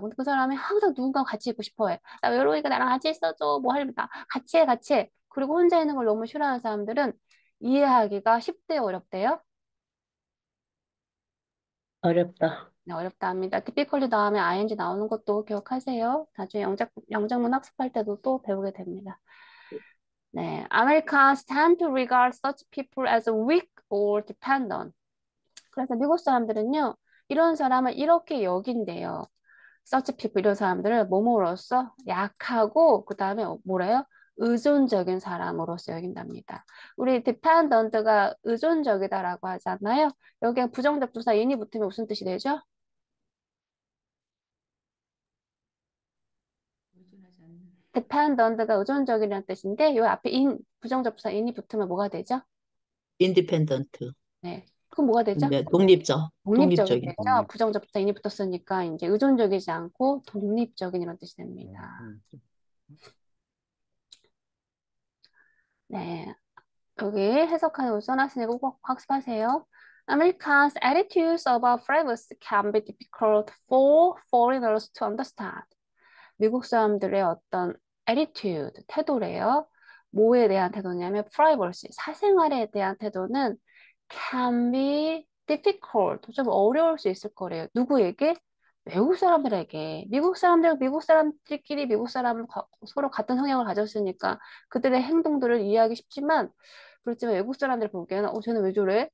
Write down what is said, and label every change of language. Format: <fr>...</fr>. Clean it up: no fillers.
<ko>근데 그 사람이 항상 누군가 같이 있고 싶어 해. 나 외로우니까 나랑 같이 있어줘. 뭐 할까? 같이 해, 같이 해. 그리고 혼자 있는 걸 너무 싫어하는 사람들은 이해하기가 쉽대요, 어렵대요? 어렵다. 네, 어렵다 합니다. typically 다음에 ing 나오는 것도 기억하세요. 나중에 영작문 학습할 때도 또 배우게 됩니다.</ko> <en>네, Americans tend to regard such people as weak or dependent.</en> <ko>그래서 미국 사람들은요, 이런 사람을 이렇게 여긴대요. such people 이런 사람들을 뭐뭐로써 약하고 그 다음에 뭐래요? 의존적인 사람으로서 여긴답니다. 우리 dependent가 의존적이다라고 하잖아요. 여기에 부정적 부사 in이 붙으면 무슨 뜻이 되죠? dependent가 의존적이라는 뜻인데 요 앞에 부정적 부사 in이 붙으면 뭐가 되죠? 인디펜던트. 네. 그럼 뭐가 되죠? 네, 독립적. 독립적이 독립적인. 되죠. 부정적 부사 in이 붙었으니까 이제 의존적이지 않고 독립적인 이런 뜻이 네, 됩니다. 네. 여기 해석하는 거 써놨으니까 꼭 학습하세요.</ko> <en>Americans' attitudes about privacy can be difficult for foreigners to understand.</en> <ko>미국 사람들의 어떤 attitude, 태도래요. 뭐에 대한 태도냐면 privacy, 사생활에 대한 태도는</ko> <en>can be difficult,</en> <ko>좀 어려울 수 있을 거래요. 누구에게? 외국 사람들에게. 미국 사람들끼리 미국 사람은 서로 같은 성향을 가졌으니까 그들의 행동들을 이해하기 쉽지만 그렇지만 외국 사람들 보기에는 쟤는 왜 저래?</ko>